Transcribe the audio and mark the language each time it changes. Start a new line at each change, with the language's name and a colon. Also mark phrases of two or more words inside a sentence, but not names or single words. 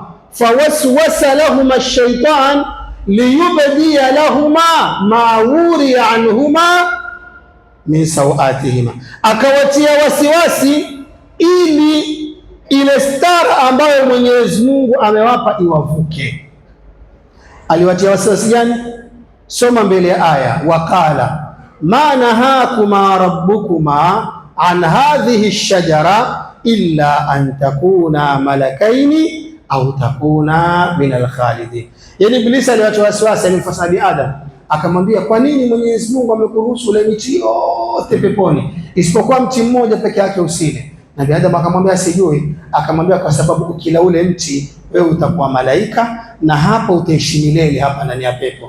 Arabic: فوسوس لهم الشيطان ليبدي لهما ما ووري عنهما من سوآتهما,
Swahili: akawatia wasiwasi ili ile stara ambayo Mwenyezi Mungu amewapa iwavuke. Aliwatia wasiwasi gani? Soma mbele ya aya,
Arabic: وقال ما نهاكما ربكما عن هذه الشجرة إلا أن تكونا ملكين أو تكونا من الخالدين.
Swahili: Yani Ibilisi aliwatia wasiwasi, alimfasa Nabii Adam akamwambia, kwa nini Mwenyezi Mungu amekuruhusu ule miti yote peponi isipokuwa mti mmoja peke yake usile? Nabii Adam akamwambia sijui. Akamwambia kwa sababu ukila ule mti wewe utakuwa malaika na hapo utaishi milele hapa ndani ya pepo.